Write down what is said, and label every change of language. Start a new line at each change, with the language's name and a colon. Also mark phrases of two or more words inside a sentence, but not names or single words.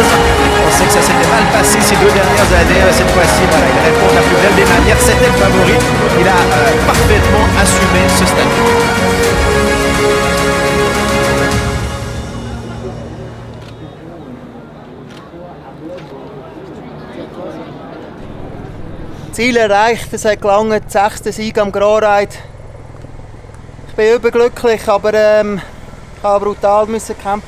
French: On sait que ça s'était mal passé ces 2 dernières années. Cette fois-ci, voilà, il répond de la plus belle des manières. C'était le favori. Il a parfaitement assumé ce statut.
German: Ziel erreicht, es hat gelangt, 6. Sieg am Grand Raid. Ich bin überglücklich, aber ich musste brutal kämpfen.